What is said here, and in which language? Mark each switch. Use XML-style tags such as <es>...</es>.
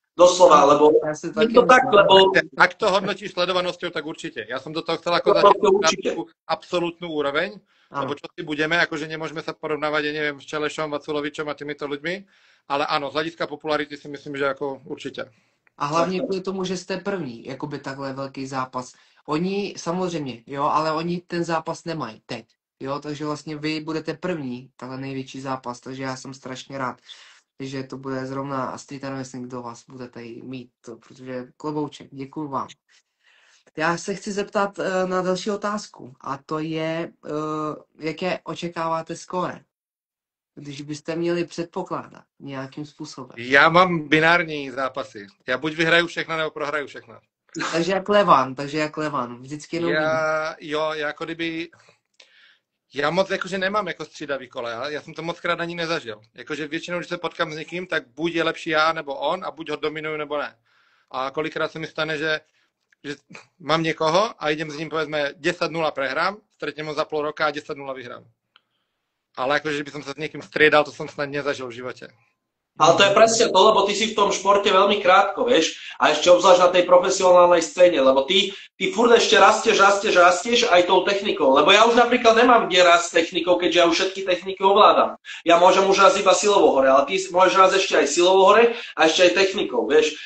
<sk>Doslova, lebo je to tak, lebo... Ak to hodnotíš sledovanosťou, tak určite. Ja som do toho chcel ako začať absolútnu úroveň, lebo čo si budeme, akože nemôžeme sa porovnávať, ja neviem, s Čelešom, Vaculovičom a týmito ľuďmi, ale áno, z hľadiska popularity si myslím, že ako určite.</sk> <cs>A hlavně kvůli tomu, že jste první, jakoby takhle velký zápas. Oni samozřejmě, jo, ale oni ten zápas nemají teď, jo, takže vlastně vy budete první, takhle největší zápas, takže já jsem strašně rád, že to bude zrovna Street Wrestling, kdo vás budete mít, to, protože klobouček, děkuju vám. Já se chci zeptat na další otázku a to je, jaké očekáváte skóre, když byste měli předpokládat nějakým způsobem. Já mám binární zápasy. Já buď vyhraju všechno, nebo prohraju všechno. Takže jak Levan, vždycky jenom já jako kdyby... Já moc jakože nemám jako střídavý kole, já jsem to moc krát ani nezažil. Jakože většinou, když se potkám s někým, tak buď je lepší já nebo on a buď ho dominuju nebo ne. A kolikrát se mi stane, že mám někoho a</cs> <sk>idem s ním povedzme 10-0 prehrám, stretnem ho</sk> <cs>za půl roka a 10-0 vyhrám.</cs> <sk>Ale akože, že by som sa s niekým striedal, to som snad nezažil v živote. Ale to je presne to, lebo ty si v tom športe veľmi krátko, vieš, a ešte obzvlášť na tej profesionálnej scéne, lebo ty furt ešte rastieš aj tou technikou, lebo ja už napríklad nemám kde rast technikou, keďže ja už všetky techniky ovládam. Ja môžem už raz iba silovo hore, ale ty môžeš raz ešte aj silovo hore a ešte aj technikou, vieš.</sk>